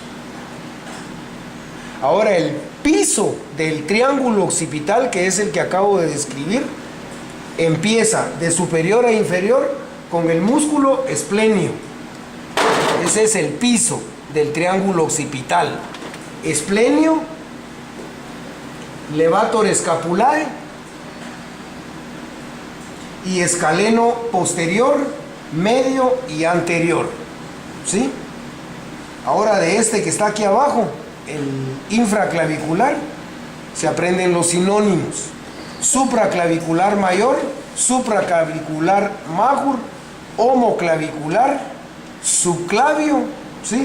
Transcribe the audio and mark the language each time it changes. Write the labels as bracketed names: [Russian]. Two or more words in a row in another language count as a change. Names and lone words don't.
[Spanish] Ahora el piso del triángulo occipital, que es el que acabo de describir, empieza de superior a inferior con el músculo esplenio. Ese es el piso del triángulo occipital. Esplenio, [Latin] levator scapulae [Spanish] y escaleno posterior, medio y anterior. ¿sí? Ahora de este que está aquí abajo, el infraclavicular, se aprenden los sinónimos. Supraclavicular mayor, [Latin] supraclavicular major, [Spanish] homoclavicular, subclavio, ¿sí?